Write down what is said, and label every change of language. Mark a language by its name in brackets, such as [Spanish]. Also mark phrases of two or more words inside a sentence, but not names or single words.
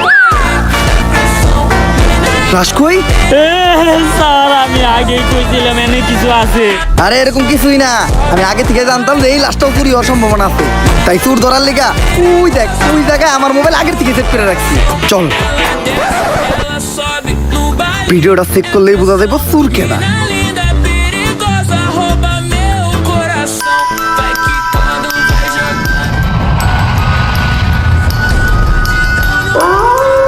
[Bangla] লাশ কই? স্যার, আমি আগেই কইছিলাম এনে কিছু আছে। আরে এরকম কিছুই না, আমি আগে থেকে জানতাম যে এই লাশটাও চুরি হওয়ার সম্ভাবনা আছে, তাই চুর ধরার লেগা ওই দেখ ওই জায়গায় আমার মোবাইল আগের থেকে সেট করে রাখছি। চল, [Portuguese] Ela sobe no baile. [Bangla] ভিডিওটা চেক করলেই বোঝা যাবে চুর কেনা। [Portuguese] Linda, perigosa, rouba meu coração. Vai quicando, vai jogando.